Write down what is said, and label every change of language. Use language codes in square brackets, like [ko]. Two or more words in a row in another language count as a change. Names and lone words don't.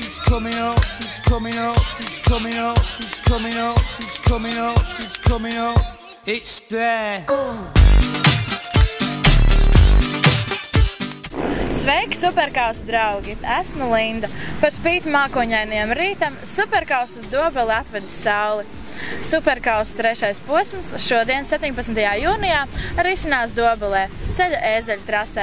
[en] coming up, he's coming up, he's coming up, he's coming up, he's coming up, he's coming up. It's there. [lv] Sveiki, Superkausa draugi! Esmu Linda. Par spīti mākoņainiem rītam Superkausas Dobeli atvedis sauli. Superkausa 3. posms šodien, 17. jūnijā, risinās Dobelē, ceļa ēzeļu trasē.